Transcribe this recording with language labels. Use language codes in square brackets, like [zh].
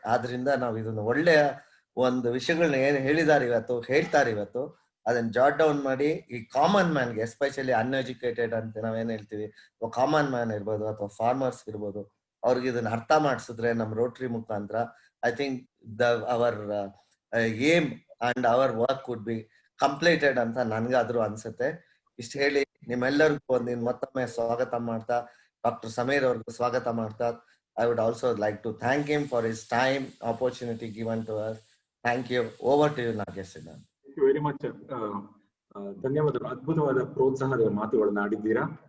[kn] ಆದ್ರಿಂದ ನಾವು ಇದನ್ನ ಒಳ್ಳೆಯ ಒಂದು ವಿಷಯಗಳನ್ನ ಏನ್ ಹೇಳಿದಾರೆ ಇವತ್ತು, ಹೇಳ್ತಾರೆ ಇವತ್ತು, ಅದನ್ನ ಜಾಟ್ ಡೌನ್ ಮಾಡಿ ಈ ಕಾಮನ್ ಮ್ಯಾನ್ಗೆ, ಎಸ್ಪೆಷಲಿ ಅನ್ಎಜುಕೇಟೆಡ್ ಅಂತ ನಾವೇನ್ ಹೇಳ್ತೀವಿ, ಕಾಮನ್ ಮ್ಯಾನ್ ಇರ್ಬೋದು ಅಥವಾ ಫಾರ್ಮರ್ಸ್ ಇರ್ಬೋದು, ಅವ್ರಿಗೆ ಇದನ್ನ ಅರ್ಥ ಮಾಡಿಸಿದ್ರೆ ನಮ್ಮ ರೋಟರಿ ಮುಖಾಂತರ [en] I think our aim and our work would be completed [kn] ಅಂತ ನನ್ಗಾದ್ರೂ ಅನ್ಸುತ್ತೆ. ಇಷ್ಟು ಹೇಳಿ ನಿಮ್ಮೆಲ್ಲರಿಗೂ ಒಂದಿನ ಮತ್ತೊಮ್ಮೆ ಸ್ವಾಗತ ಮಾಡ್ತಾ, [en] Doctor Sameer ಅವ್ರಿಗೂ ಸ್ವಾಗತ ಮಾಡ್ತಾ, I would also like to thank him for his time, opportunity given to us. Thank you. Over to you, Nagesh. Thank you very much. [kn] ಧನ್ಯವಾದಗಳು. ಅದ್ಭುತವಾದ ಪ್ರೋತ್ಸಾಹದ ಮಾತುಗಳನ್ನ ಆಡಿದ್ದೀರಾ.